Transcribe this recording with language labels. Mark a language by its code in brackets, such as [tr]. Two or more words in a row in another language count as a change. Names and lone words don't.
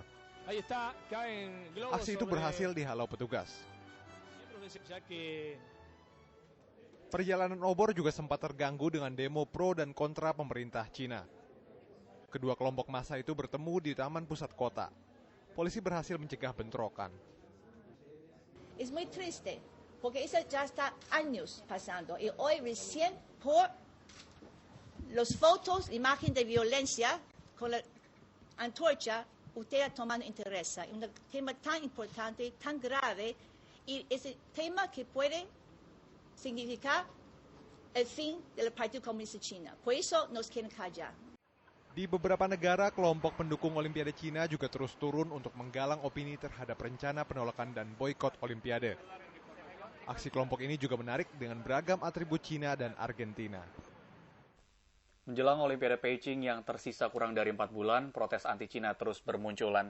[id] Aksi itu berhasil dihalau petugas. Perjalanan obor juga sempat terganggu dengan demo pro dan kontra pemerintah Cina. Kedua kelompok massa itu bertemu di taman pusat kota. Polisi berhasil mencegah bentrokan. [es] Es muy triste, porque eso ya está años pasando y hoy recién por los fotos, imagen de violencia con la antorcha, usted tomando interés. Un tema tan importante, tan grave y ese tema que puede significa el fin del Partido Comunista China. Por eso nos quieren callar. [id] Di beberapa negara, kelompok pendukung Olimpiade Cina juga terus turun untuk menggalang opini terhadap rencana penolakan dan boikot Olimpiade. Aksi kelompok ini juga menarik dengan beragam atribut Cina dan Argentina. Menjelang Olimpiade Beijing yang tersisa kurang dari 4 bulan, protes anti-Cina terus bermunculan.